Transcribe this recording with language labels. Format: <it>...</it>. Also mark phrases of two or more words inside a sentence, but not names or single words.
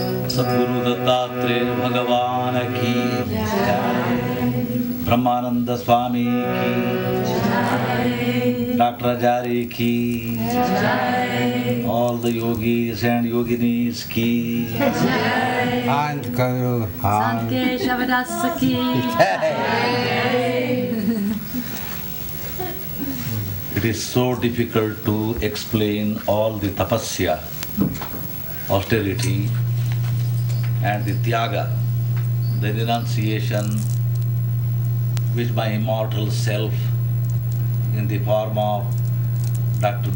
<hi>सद्गुरु दत्तात्रेय भगवान की जय. ब्रह्मानंद स्वामी की जय. Dr. अजारी की जय.</hi> <en>All the yogis and yoginis</en> <hi>की जय. संत गुरु, संत केशवदास की</hi> <en>It is so difficult to explain all the tapasya, austerity, and the tyaga, the renunciation which my immortal self in the form of Dr.</en>